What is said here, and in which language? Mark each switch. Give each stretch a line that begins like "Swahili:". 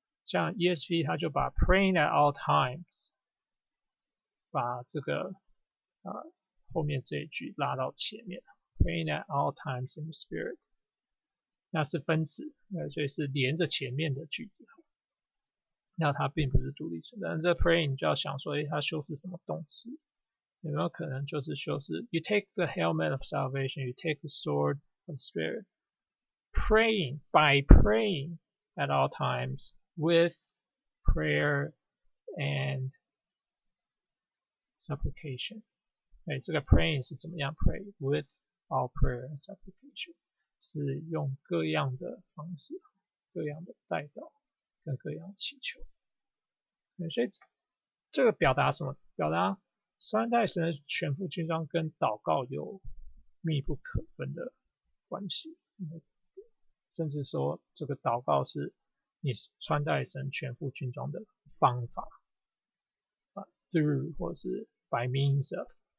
Chinese: 像 ESV 它就把
English: praying at all times
Chinese: 把这个后面这一句拉到前面 ，
English: praying at all times in the Spirit，
Chinese: 那是分词，所以是连着前面的句子。那它并不是独立存在。这 praying 就要想说，它修饰什么动词？有没有可能就是修饰
English: You take the helmet of salvation, you take the sword of the Spirit, praying by praying at all times with prayer and supplication。
Chinese: 这个 praying 是怎么样
English: pray with all prayer and supplication，
Chinese: 是用各样的方式、各样的代祷跟各样的祈求。所以这个表达什么？表达三代神的全副军装跟祷告有密不可分的关系，甚至说这个祷告是你穿戴神全副军装的方法，through 或是
English: by means of。